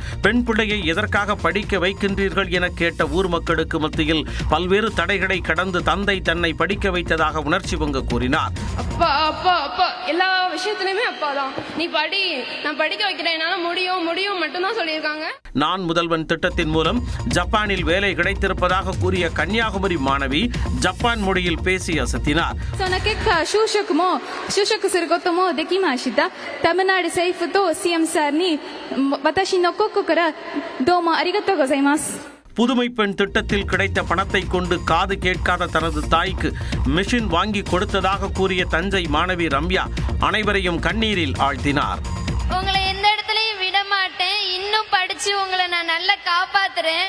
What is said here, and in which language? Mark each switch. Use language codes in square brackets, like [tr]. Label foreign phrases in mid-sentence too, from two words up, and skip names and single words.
[ta] பெண் பிள்ளையை எதற்காக படிக்க வைக்கின்றீர்கள் என கேட்ட ஊர் மக்களுக்கு மத்தியில் பல்வேறு தடைகளை கடந்து தந்தை தன்னை படிக்க வைத்ததாக உணர்ச்சி பொங்க கூறினார். அப்பா அப்பா அப்பா எல்லா விஷயத்திலுமே அப்பா தான். நீ படி, நான் படிக்க வைக்கிறேன், என்னால முடியும் முடியும் மட்டும்தான் சொல்லியிருக்காங்க. நான் முதல்வன் திட்டத்தின் மூலம் ஜப்பானில் வேலை கிடைத்திருப்பதாக கூறிய கன்னியாகுமரி மாணவி ஜப்பான் மொழியில் பேசி அசத்தினார். [ja] その結果就職することもできました。தமிழ்நாடு政府と CM さんに私の国からどうもありがとうございます。 [ta] புதுமை பெண் திட்டத்தில் கிடைத்த பணத்தை கொண்டு காது கேட்காத தனது தாய்க்கு மிஷின் வாங்கி கொடுத்ததாக கூறிய தஞ்சை மாணவி ரம்யா அனைவரையும் கண்ணீரில் ஆழ்த்தினார். உங்களை எந்த இடத்துலயும் விட மாட்டேன், இன்னும் படிச்சு உங்களை நான் நல்லா காப்பாத்துறேன்.